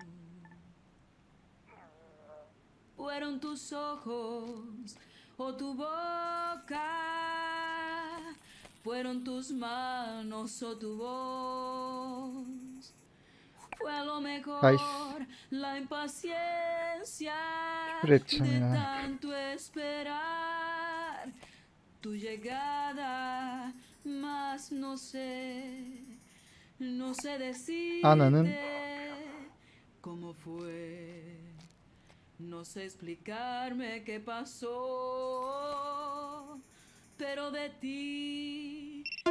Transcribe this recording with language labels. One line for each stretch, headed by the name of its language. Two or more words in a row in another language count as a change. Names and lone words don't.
Spanish: Fueron tus ojos o tu boca, fueron tus manos o tu voz. Fue a lo mejor
Turkish: Ay,
Spanish: la impaciencia
Turkish: küfür edeceğim
Spanish: de
Turkish: ya.
Spanish: tanto esperar tu llegada, mas no sé
Turkish: Ananın
Spanish: decirte cómo fue. No sé explicarme qué pasó, pero de ti.